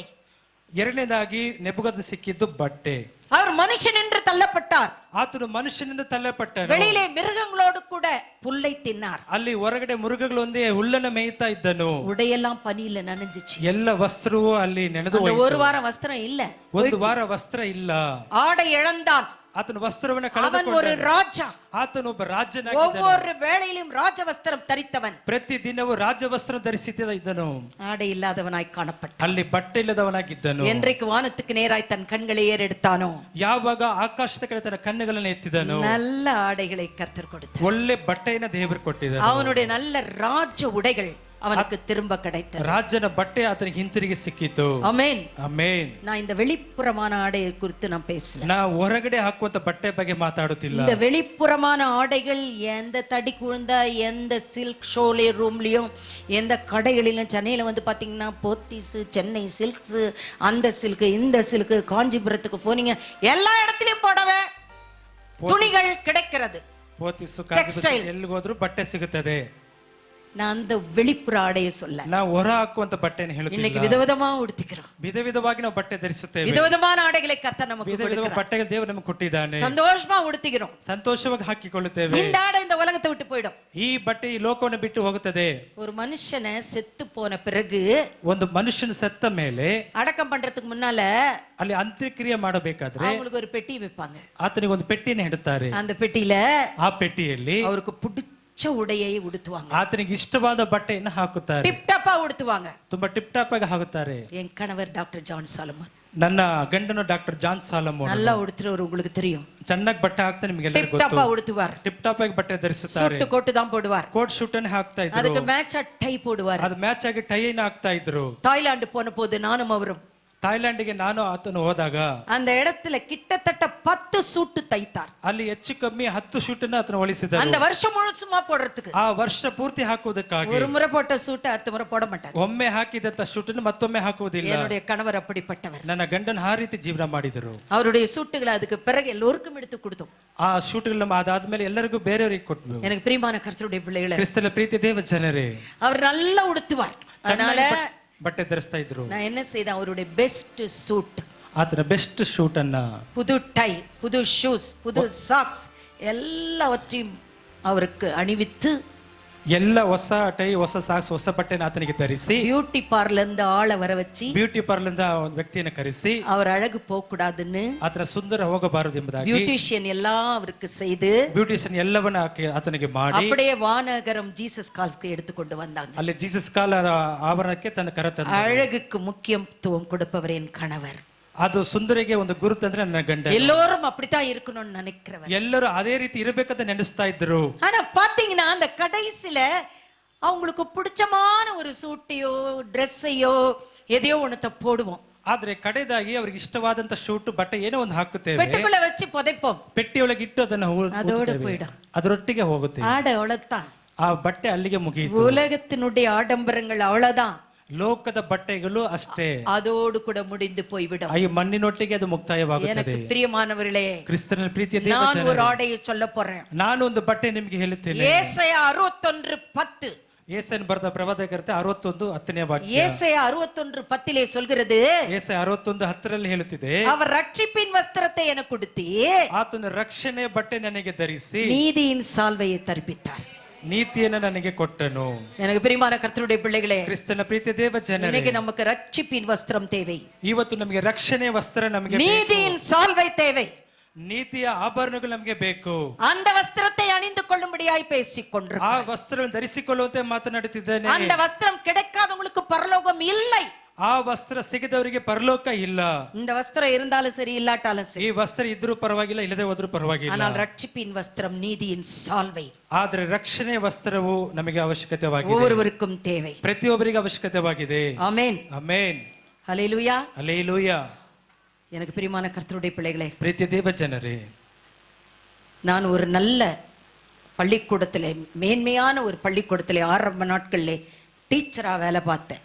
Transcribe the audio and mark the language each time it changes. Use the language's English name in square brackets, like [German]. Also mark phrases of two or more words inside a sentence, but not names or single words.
[Kannada] ಎರಡನೇದಾಗಿ ನೆಬೂಕದ್ನೆಚ್ಚರ್ ಸಿಕ್ಕಿದ್ದು ಬಟ್ಟೆ. [Tamil] அவர் மனுஷன் என்று தள்ளப்பட்டார். [Kannada] ಆತನು ಮನುಷ್ಯನಿಂದ ತಳ್ಳಪಟ್ಟನು. [Tamil] வெளியிலே மிருகங்களோடு கூட புல்லை தின்னார். [Kannada] ಅಲ್ಲಿ ಹೊರಗಡೆ ಮೃಗಗಳೊಂದೇ ಹುಲ್ಲನ್ನು ಮೇಯ್ತಾ ಇದ್ದನು. [Tamil] உடையெல்லாம் பனியில நனைஞ்சிச்சு. [Kannada] ಎಲ್ಲ ವಸ್ತ್ರವೂ ಅಲ್ಲಿ ನೆನೆದು [Tamil] அந்த [Kannada] ಹೋಯಿತು. [Tamil] ஒரு வாரம் வஸ்திரம் இல்ல. [Kannada] ಒಂದು ವಾರ ವಸ್ತ್ರ ಇಲ್ಲ. [Tamil] ஆடை இழந்தான். [Kannada] ಆತನ ವಸ್ತ್ರವನ್ನು [Tamil] அவன் ஒரு [Kannada] ಕಳೆದುಕೊಂಡನು. [Tamil] ராஜா. [Kannada] ಆತನು ಒಬ್ಬ ರಾಜನಾಗಿದ್ದನು. [Tamil] ஒவ்வொரு வேளையிலும் ராஜ வஸ்திரம் தரித்தவன். [Kannada] ಪ್ರತಿ ದಿನವೂ ರಾಜವಸ್ತ್ರ ಧರಿಸುತ್ತಾ ಇದ್ದನು. [Tamil] ஆடை இல்லாதவனாய் காணப்பட்டான். [Kannada] ಅಲ್ಲಿ ಬಟ್ಟೆ ಇಲ್ಲದವನಾಗಿದ್ದನು. [Tamil] என்றைக்கு வானத்துக்கு நேராய் தன் கண்களை ஏறெடுத்தானோ, [Kannada] ಯಾವಾಗ ಆಕಾಶದ ಕಡೆ ತನ್ನ ಕಣ್ಣುಗಳನ್ನು ಎತ್ತಿದನು, [Tamil] நல்ல ஆடைகளை கர்த்தர் கொடுத்தார். [Kannada] ಒಳ್ಳೆ ಬಟ್ಟೆಯನ್ನು ದೇವರು ಕೊಟ್ಟಿದ್ದನು. [Tamil] அவனுடைய நல்ல ராஜ உடைகள் அவனுக்கு திரும்ப கிடைத்தது. [Kannada] ರಾಜನ ಬಟ್ಟೆ ಆತನಿಗೆ ಹಿಂತಿರುಗಿ ಸಿಕ್ಕಿತು. [Tamil] ஆமென். [Kannada] ಆಮೆನ್. [Tamil] நான் இந்த வெளிப்புறமான ஆடையை குறித்து நான் பேசல. [Kannada] ನಾವು ಹೊರಗಡೆ ಹಾಕುವಂತ ಬಟ್ಟೆ ಬಗ್ಗೆ ಮಾತಾಡುತ್ತಿಲ್ಲ. [Tamil] இந்த வெளிப்புறமான ஆடைகள் எந்த தடி குழுந்த எந்த சில்க் ஷோலே ரூம்லயும் எந்த கடைகளிலும் சென்னையில வந்து பாத்தீங்கன்னா போத்தீஸ், சென்னை சில்க்ஸ், அந்த சில்க் இந்த சில்க், காஞ்சிபுரத்துக்கு போனீங்க எல்லா இடத்துலயும் புடவை துணிகள் கிடைக்கிறது. [Kannada] ಪೋತಿಸು Textiles. ಎಲ್ಲಿ ಹೋದ್ರು ಬಟ್ಟೆ ಸಿಗುತ್ತದೆ. [Tamil] நான் அந்த வெளிப்புற ஆடையை சொல்ல. [Kannada] ನಾವು ಹೊರ ಹಾಕುವಂತ ಬಟ್ಟೆಯನ್ನು [Tamil] இன்னைக்கு [Kannada] ಹೇಳುತ್ತಿಲ್ಲ. [Tamil] விதவிதமா உடுத்திக்கிறோம். [Kannada] ವಿಧ ವಿಧವಾಗಿ ನಾವು ಬಟ್ಟೆ ಧರಿಸುತ್ತೇವೆ. [Tamil] விதவிதமான ஆடைகளை கர்த்தர் நமக்கு [Kannada] ವಿಧ ವಿಧ [Tamil] கொடுக்கிறார். [Kannada] ಬಟ್ಟೆಗಳು ದೇವರು ನಮಗೆ ಕೊಟ್ಟಿದ್ದಾನೆ. [Tamil] சந்தோஷமா உடுத்திக்கிறோம். [Kannada] ಸಂತೋಷವಾಗಿ ಹಾಕಿಕೊಳ್ಳುತ್ತೇವೆ. [Tamil] இந்த ஆடை இந்த உலகத்தை விட்டு போயிடும். [Kannada] ಈ ಬಟ್ಟೆ ಈ ಲೋಕವನ್ನು ಬಿಟ್ಟು ಹೋಗುತ್ತದೆ. [Tamil] ஒரு மனுஷனை செத்து போன பிறகு [Kannada] ಒಂದು ಮನುಷ್ಯನ ಸತ್ತ ಮೇಲೆ [Tamil] அடக்கம் பண்றதுக்கு முன்னால [Kannada] ಅಲ್ಲಿ ಅಂತ್ಯಕ್ರಿಯೆ ಮಾಡಬೇಕಾದ್ರೆ [Tamil] அவங்களுக்கு ஒரு பெட்டி வைப்பாங்க. [Kannada] ಆತನಿಗೆ ಒಂದು ಪೆಟ್ಟಿನ ಇಡುತ್ತಾರೆ. [Tamil] அந்த பெட்டியில [Kannada] ಆ ಪೆಟ್ಟಿಯಲ್ಲಿ [Tamil] அவருக்கு பிடிச்ச உடையை உடுத்துவாங்க. [Kannada] ಆತನಿಗೆ ಇಷ್ಟವಾದ ಬಟ್ಟೆಯನ್ನು ಹಾಕುತ್ತಾರೆ. [English] tip top [Tamil] உடுத்துவாங்க. [Kannada] ತುಂಬಾ [English] tip top [Kannada] ಆಗಿ ಹಾಕುತ್ತಾರೆ. [Tamil] என் கணவர் டாக்டர் ஜான் சாலமன் [Kannada] ನನ್ನ ಗಂಡನು ಡಾಕ್ಟರ್ ಜಾನ್ ಸಾಲಮೋನ್. [Tamil] நல்லா உடுத்துறவர் உங்களுக்கு தெரியும். [Kannada] ಚೆನ್ನಾಗಿ ಬಟ್ಟೆ ಹಾಕ್ತಾನೆ, ನಿಮಗೆಲ್ಲರಿಗೂ [English] tip top [Kannada] ಗೊತ್ತು. [Tamil] உடுத்துவார். [English] tip top [Kannada] ಆಗಿ ಬಟ್ಟೆ ಧರಿಸುತ್ತಾರೆ. [English] suit coat [Tamil] தான் போடுவார். [English] coat suit [Kannada] ಅನ್ನು ಹಾಕ್ತಾ ಇದ್ರು. [Tamil] அதுக்கு மேட்சா டை போடுவார். [Kannada] ಅದು ಮ್ಯಾಚ್ ಆಗಿ ಟೈ ಅನ್ನು ಹಾಕ್ತಾ ಇದ್ರು. [Tamil] தாய்லாந்து போன போது நானும் அவரும் [Kannada] ಥಾಯ್ಲೆಂಡ್ಗೆ ನಾನು ಆತನು ಹೋದಾಗ [Tamil] அந்த இடத்துல கிட்டத்தட்ட 10 சூட்டு தைத்தார். [Kannada] ಅಲ್ಲಿ ಹೆಚ್ಚು ಕಮ್ಮಿ 10 ಶೂಟ್ ಅನ್ನು ಆತನು ಹೊಲಿಸಿದರು. [Tamil] அந்த வருஷம் முழுசுமா போடுறதுக்கு. [Kannada] ಆ ವರ್ಷ ಪೂರ್ತಿ ಹಾಕುವುದಕ್ಕಾಗಿ. [Tamil] ஒரு முறை போட்ட சூட்டை அடுத்த முறை போட மாட்டார். [Kannada] ಒಮ್ಮೆ ಹಾಕಿದಂತ ಶೂಟ್ ಅನ್ನು ಮತ್ತೊಮ್ಮೆ ಹಾಕುವುದಿಲ್ಲ. [Tamil] என்னுடைய கணவர் அப்படிப்பட்டவர். [Kannada] ನನ್ನ ಗಂಡನ ಆ ರೀತಿ ಜೀವನ ಮಾಡಿದರು. [Tamil] அவருடைய சூட்டுகளை அதுக்கு பிறகு எல்லோருக்கும் எடுத்து கொடுத்தோம். [Kannada] ಆ ಶೂಟ್ಗಳನ್ನ ಅದಾದ್ಮೇಲೆ ಎಲ್ಲರಿಗೂ ಬೇರೆಯವರಿಗೆ ಕೊಟ್ವು. [Tamil] எனக்கு பிரியமான கர்த்தருடைய பிள்ளைகளே, [Kannada] ಕ್ರಿಸ್ತನ ಪ್ರೀತಿ ದೇವ ಜನರೇ, [Tamil] அவர் நல்லா உடுத்துவார். அதனால [Kannada] ಬಟ್ಟೆ ಧರಿಸ್ತಾ ಇದ್ರು. [Tamil] நான் என்ன செய்தேன், அவருடைய [English] best suit, [Kannada] ಆತನ [English] best suit [Kannada] ಅನ್ನ, [Tamil] புது டை, புது ஷூஸ், புது சாக்ஸ் எல்லாவற்றையும் அவருக்கு அணிவித்து [Kannada] ಎಲ್ಲ ಹೊಸ ಟೈ, ಹೊಸ ಸಾಕ್ಸ್, ಹೊಸ ಬಟ್ಟೆನ ಆತನಿಗೆ ಧರಿಸಿ, [English] beauty parlour [Tamil] இருந்து ஆளை வர வச்சு, [English] beauty parlour [Kannada] ಇಂದ ಒಂದು ವ್ಯಕ್ತಿಯನ್ನು ಕರೆಸಿ, [Tamil] அவர் அழகு போக கூடாதுன்னு [Kannada] ಆತನ ಸುಂದರ ಹೋಗಬಾರದು ಎಂಬುದಾಗಿ [Tamil] பியூட்டிஷியன் எல்லாம் அவருக்கு செய்து [Kannada] ಬ್ಯೂಟಿಷಿಯನ್ ಎಲ್ಲವನ್ನ ಆತನಿಗೆ ಮಾಡಿ [Tamil] அப்படியே வானகரம் ஜீசஸ் கால்ஸ்க்கு எடுத்துக்கொண்டு வந்தாங்க. [Kannada] ಅಲ್ಲಿ ಜೀಸಸ್ ಕಾಲ ಆವರಣಕ್ಕೆ ತನ್ನ ಕರೆತಂದ. [Tamil] அழகுக்கு முக்கியத்துவம் கொடுப்பவர் என் கணவர். [Kannada] ಅದು ಸುಂದರಿಗೆ ಒಂದು ಗುರುತು ಅಂದ್ರೆ ನನ್ನ ಗಂಡ. [Tamil] எல்லோரும் அப்படித்தான் இருக்கணும்னு நினைக்கிறவர். [Kannada] ಎಲ್ಲರೂ ಅದೇ ರೀತಿ ಇರಬೇಕಂತ ನೆನೆಸ್ತಾ ಇದ್ರು. [Tamil] ஆனா பாத்தீங்கன்னா அந்த கடைசில அவங்களுக்கு பிடிச்சமான ஒரு சூட்டையோ ட்ரெஸ்ஸையோ எதையோ ஒண்ணத்தை போடுவோம். [Kannada] ಆದ್ರೆ ಕಡೆದಾಗಿ ಅವ್ರಿಗೆ ಇಷ್ಟವಾದಂತ ಶೂಟ್ ಬಟ್ಟೆ ಏನೋ ಒಂದು ಹಾಕುತ್ತೇವೆ, [Tamil] பெட்டுக்குள்ள வச்சு புதைப்போம், [Kannada] ಪೆಟ್ಟಿಯೊಳಗೆ ಇಟ್ಟು ಅದನ್ನ [Tamil] அதோட போயிடும், [Kannada] ಅದರೊಟ್ಟಿಗೆ ಹೋಗುತ್ತೆ. [Tamil] ஆட அவ்வளவுதான், [Kannada] ಆ ಬಟ್ಟೆ ಅಲ್ಲಿಗೆ ಮುಗಿಯಿತು. [Tamil] உலகத்தினுடைய ஆடம்பரங்கள் அவ்வளவுதான், [Kannada] ಲೋಕದ ಬಟ್ಟೆಗಳು ಅಷ್ಟೇ, [Tamil] அதோடு கூட முடிந்து போய்விடும். [Kannada] ಈ ಮಣ್ಣಿನೊಟ್ಟಿಗೆ ಅದು ಮುಕ್ತಾಯವಾಗುತ್ತದೆ. [Tamil] எனக்கு பிரியமானவர்களே, [Kannada] ಕ್ರಿಸ್ತನ ಪ್ರೀತಿಯ [Tamil] நான் ஒரு ஆடையை சொல்ல போறேன். [Kannada] ನಾನು ಒಂದು ಬಟ್ಟೆ ನಿಮಗೆ ಹೇಳುತ್ತೇನೆ. [Tamil] ஏசாயா 61:10. [Kannada] ಏಸನ್ ಬರೆದ ಪ್ರವಾದಕರ್ತೆ 61:10 ವಾಕ್ಯ. [Tamil] ஏசாயா 61:10 சொல்கிறது, [Kannada] ಏಸಾಯ 61:10 ಹೇಳುತ್ತಿದೆ, [Tamil] அவர் ரட்சிப்பின் வஸ்திரத்தை எனக்கு கொடுத்து [Kannada] ಆತನ ರಕ್ಷಣೆ ಬಟ್ಟೆ ನನಗೆ ಧರಿಸಿ [Tamil] நீதியின் சால்வையை தரிப்பித்தார். [Kannada] ನೀತಿಯನ್ನು ನನಗೆ ಕೊಟ್ಟನು. [Tamil] எனக்கு பிரியமான கர்த்தருடைய பிள்ளைகளே, [Kannada] ಕ್ರಿಸ್ತನ ಪ್ರೀತಿಯ ದೇವ ಜನರೇ, [Tamil] இன்னைக்கு நமக்கு ரட்சிப்பின் வஸ்திரம் தேவை, [Kannada] ಇವತ್ತು ನಮಗೆ ರಕ್ಷಣೆ ವಸ್ತ್ರ ನಮಗೆ ಬೇಕು. [Tamil] நீதியின் சால்வை தேவை, [Kannada] ನೀತಿಯ ಆಭರಣಗಳು ನಮಗೆ ಬೇಕು. [Tamil] அந்த வஸ்திரத்தை அணிந்து கொள்ளும்படியாய் பேசிக் [Kannada] ಆ [Tamil] கொண்டிருக்கிறோம். [Kannada] ವಸ್ತ್ರವನ್ನು ಧರಿಸಿಕೊಳ್ಳುವಂತೆ ಮಾತನಾಡುತ್ತಿದ್ದೇನೆ. [Tamil] அந்த வஸ்திரம் கிடைக்காதவங்களுக்கு பரலோகம் இல்லை. [Kannada] ಆ ವಸ್ತ್ರ ಸಿಗದವರಿಗೆ ಪರಲೋಕ ಇಲ್ಲ. [Tamil] இந்த வஸ்திரம் இருந்தாலும் சரி இல்லாட்டாலும் [Kannada] ಈ [Tamil] சரி, [Kannada] ವಸ್ತ್ರ ಇದ್ರೂ ಪರವಾಗಿಲ್ಲ, ಇಲ್ಲದೆ ಹೋದ್ರೂ ಪರವಾಗಿಲ್ಲ. [Tamil] ஆனால் ரட்சிப்பின் வஸ்திரம் நீதியின் சால்வை [Kannada] ಆದ್ರೆ ರಕ್ಷಣೆ ವಸ್ತ್ರವು ನಮಗೆ ಅವಶ್ಯಕತೆವಾಗಿದೆ, [Tamil] ஒவ்வொருவருக்கும் தேவை. [Kannada] ಪ್ರತಿಯೊಬ್ಬರಿಗೆ ಅವಶ್ಯಕತೆವಾಗಿದೆ. [Tamil] ஆமென், [Kannada] ಆಮೆನ್, [Tamil] ஹல்லேலூயா. [Kannada] ಹಲ್ಲೆಲೂಯಾ. [Tamil] எனக்கு பிரியமான கர்த்தருடைய பிள்ளைகளே, [Kannada] ಪ್ರೀತಿಯ ದೇವ ಜನರೇ, [Tamil] நான் ஒரு நல்ல பள்ளிக்கூடத்திலே, மேன்மையான ஒரு பள்ளிக்கூடத்திலே ஆரம்ப நாட்களிலே டீச்சரா வேலை பார்த்தேன்.